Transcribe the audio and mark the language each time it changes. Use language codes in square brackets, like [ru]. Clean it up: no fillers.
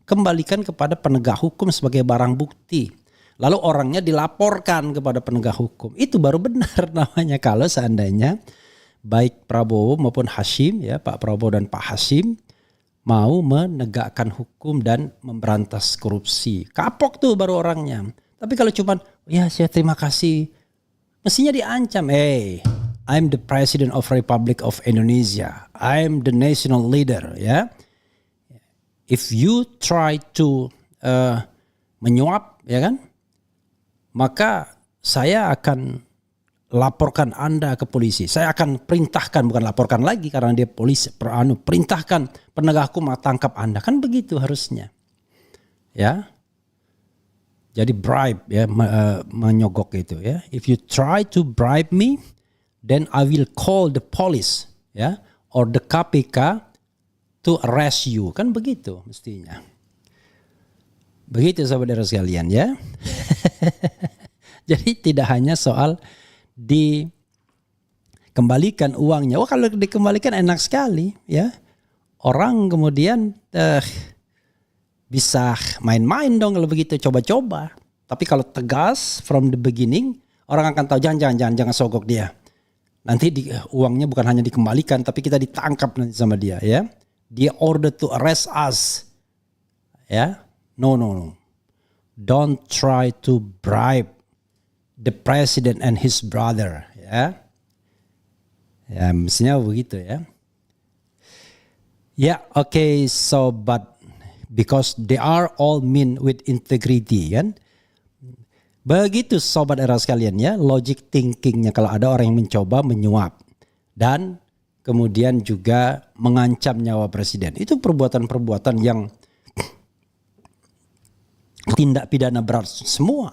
[id] Kembalikan kepada penegak hukum sebagai barang bukti. Lalu orangnya dilaporkan kepada penegak hukum. Itu baru benar namanya kalau seandainya baik Prabowo maupun Hasim, ya Pak Prabowo dan Pak Hasim mau menegakkan hukum dan memberantas korupsi. Kapok tuh baru orangnya. Tapi kalau cuman ya saya terima kasih, mestinya diancam. [en] Hey, I'm the President of Republic of Indonesia. I'm the national leader. [id] Ya, [en] if you try to [id] menyuap, ya kan, maka saya akan laporkan Anda ke polisi. Saya akan perintahkan, bukan laporkan lagi karena dia polisi. Perintahkan penegak hukum tangkap Anda. Kan begitu harusnya. Ya. Jadi bribe ya, menyogok itu ya. [en] If you try to bribe me, then I will call the police ya, or the KPK to arrest you. [id] Kan begitu mestinya. Begitu saudara sekalian ya. Jadi tidak hanya soal dikembalikan uangnya. Oh, kalau dikembalikan enak sekali ya. Orang kemudian bisa main-main dong kalau begitu, coba-coba. Tapi kalau tegas [en] from the beginning, [id] orang akan tahu jangan sogok dia. Nanti uangnya bukan hanya dikembalikan, tapi kita ditangkap nanti sama dia ya. [en] Dia order to arrest us. Ya. No. Don't try to bribe the president and his brother ya. [id] Ya, mestinya begitu ya. [en] Ya, okay, but because they are all men with integrity kan. [id] Begitu Sobat Era sekalian ya, logic thinkingnya kalau ada orang yang mencoba menyuap dan kemudian juga mengancam nyawa presiden. Itu perbuatan-perbuatan yang tindak pidana berat semua.